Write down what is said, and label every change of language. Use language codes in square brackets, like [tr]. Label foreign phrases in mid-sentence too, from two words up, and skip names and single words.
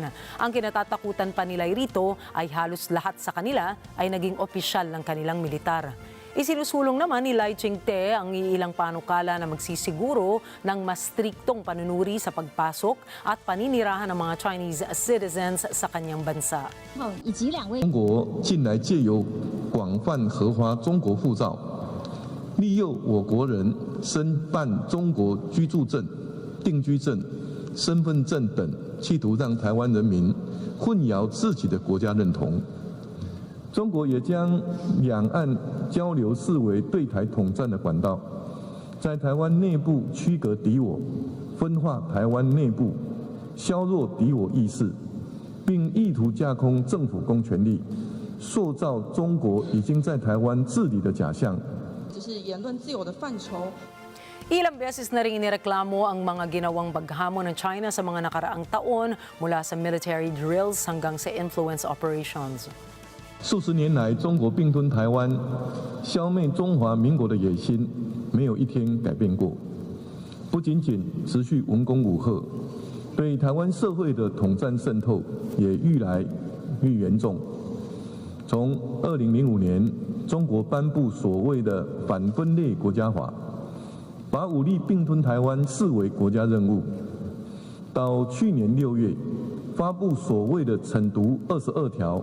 [tl] Ang kinatatakutan pa nila rito ay halos lahat sa kanila ay naging opisyal ng kanilang militar. Isinusulong naman ni Lai Ching-te ang iilang panukala na magsisiguro ng mas striktong panunuri sa pagpasok at paninirahan ng mga [en] Chinese citizens [tl] sa kanyang bansa. [zh] 中国近来借由广泛核发中国护照，利诱我国人申办中国居住证、定居证、身份证等，企图让台湾人民混淆自己的国家认同。中国也将两岸交流视为对台统战的管道，在台湾内部区隔敌我，分化台湾内部，削弱敌我意识，并意图架空政府公权力，塑造中国已经在台湾治理的假象。只是言论自由的范畴。 [tl] Ilang beses na rin inireklamo ang mga ginawang paghamon ng China sa mga nakaraang taon mula sa [en] military drills [tl] hanggang sa [en] influence operations. [zh] 数十年来，中国并吞台湾、消灭中华民国的野心，没有一天改变过。不仅仅持续文攻武吓，对台湾社会的统战渗透也愈来愈严重。从2005年，中国颁布所谓的反分裂国家法，把武力并吞台湾视为国家任务；到去年6月，发布所谓的惩毒22条。